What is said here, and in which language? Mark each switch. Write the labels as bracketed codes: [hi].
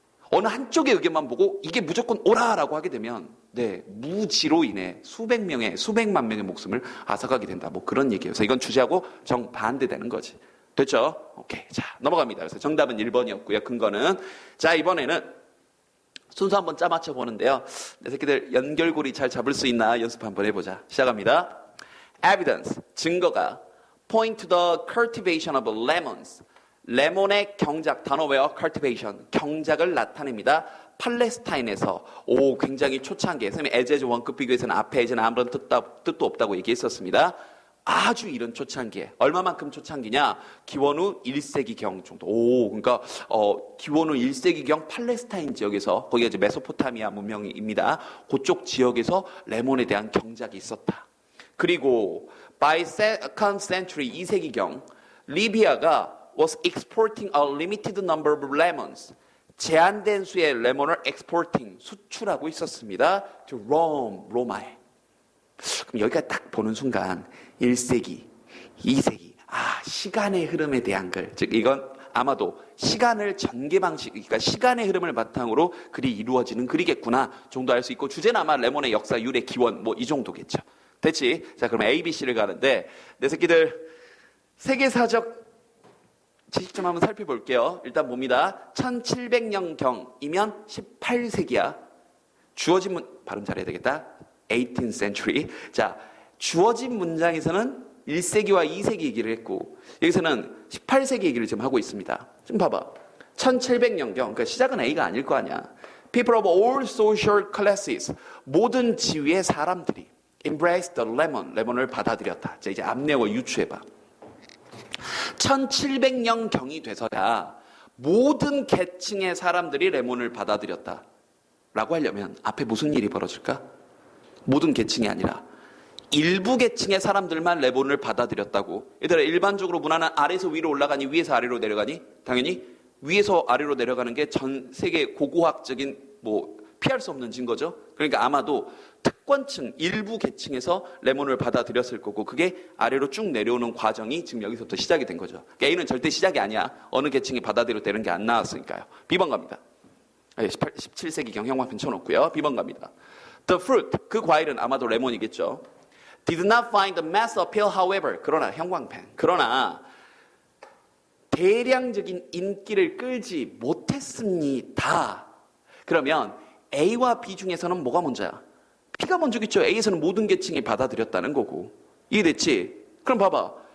[ko] 어느 한쪽의 의견만 보고 이게 무조건 옳아라고 하게 되면 무지로 인해 수백만 명의 목숨을 앗아가게 된다. 뭐 그런 얘기예요. 그래서 이건 주제하고 정반대되는 거지. 됐죠? 오케이. 자, 넘어갑니다. 그래서 정답은 1번이었고요. 근거는. 자, 이번에는 순서 한번 짜맞춰 보는데요. 내 새끼들 연결고리 잘 잡을 수 있나 연습 한번 해보자. 시작합니다. [en] Evidence, [ko] 증거가 [en] point to the cultivation of lemons. [ko] 레몬의 경작, 단어 외워, cultivation, 경작을 나타냅니다. 팔레스타인에서, 굉장히 초창기에, 선생님이 에제즈 원급 비교에서는 앞에 에제는 아무런 뜻도 없다고 얘기했었습니다. 아주 이른 초창기에, 얼마만큼 초창기냐? 기원 후 1세기경 정도. 그러니까, 기원 후 1세기경 팔레스타인 지역에서, 거기가 이제 메소포타미아 문명입니다. 그쪽 지역에서 레몬에 대한 경작이 있었다. 그리고, [en] by second century [ko] 2세기경, [en] 리비아가 was exporting a limited number of lemons. 제한된 수의 레몬을 exporting, 수출하고 있었습니다. to Rome, 로마에. [ko] 그럼 여기까지 딱 보는 순간 1세기, 2세기, 시간의 흐름에 대한 글. 즉 이건 아마도 시간을 전개 방식, 그러니까 시간의 흐름을 바탕으로 글이 이루어지는 글이겠구나 정도 알 수 있고 주제는 아마 레몬의 역사, 유래, 기원 뭐 이 정도겠죠. 됐지? 자, 그럼 A, B, C를 가는데 내 새끼들 세계사적 지식 좀 한번 살펴볼게요. 일단 봅니다. 1700년경이면 18세기야. 주어진 발음 잘해야 되겠다. [en] 18th century. [ko] 자, 주어진 문장에서는 1세기와 2세기 얘기를 했고 여기서는 18세기 얘기를 지금 하고 있습니다. 좀 봐봐. 1700년경. 그러니까 시작은 A가 아닐 거 아니야. [en] People of all social classes. [ko] 모든 지위의 사람들이 [en] embraced the lemon. [ko] 레몬을 받아들였다. 자, 이제 앞내어 유추해봐. 1700년경이 돼서야 모든 계층의 사람들이 레몬을 받아들였다 라고 하려면 앞에 무슨 일이 벌어질까? 모든 계층이 아니라 일부 계층의 사람들만 레몬을 받아들였다고. 얘들아, 일반적으로 문화는 아래에서 위로 올라가니 위에서 아래로 내려가니? 당연히 위에서 아래로 내려가는 게 전 세계 고고학적인 피할 수 없는 증거죠. 그러니까 아마도 특권층, 일부 계층에서 레몬을 받아들였을 거고 그게 아래로 쭉 내려오는 과정이 지금 여기서부터 시작이 된 거죠. 그러니까 A는 절대 시작이 아니야. 어느 계층이 받아들였다는 게 안 나왔으니까요. B번 갑니다. 17세기경 형광펜 쳐놓고요. B번 갑니다. [en] The fruit, [ko] 그 과일은 아마도 레몬이겠죠. [en] Did not find the mass appeal, however. [ko] 그러나 형광펜. 그러나 대량적인 인기를 끌지 못했습니다. 그러면 A와 B 중에서는 뭐가 먼저야? B가 먼저겠죠. A에서는 모든 계층이 받아들였다는 거고. 이해됐지? 그럼 봐봐.